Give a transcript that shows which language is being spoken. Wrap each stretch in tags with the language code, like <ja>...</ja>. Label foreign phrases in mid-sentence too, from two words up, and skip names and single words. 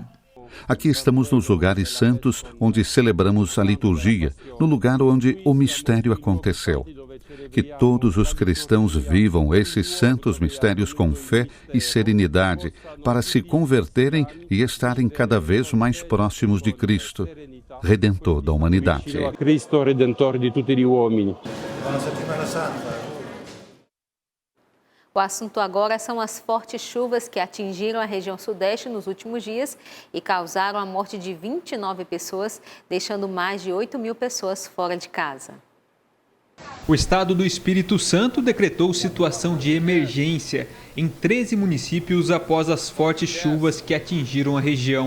<pt>Aqui estamos nos lugares santos onde celebramos a liturgia, no lugar onde o mistério aconteceu. Que todos os cristãos vivam esses santos mistérios com fé e serenidade, para se converterem e estarem cada vez mais próximos de Cristo, Redentor da humanidade.</pt> <it>Cristo, Redentor de tutti gli uomini.</it> <pt>O assunto agora são as fortes chuvas que atingiram a região sudeste nos últimos dias e causaram a morte de 29 pessoas, deixando mais de 8.000 pessoas fora de casa. O estado do Espírito Santo decretou situação de emergência em 13 municípios após as fortes chuvas que atingiram a região.</pt>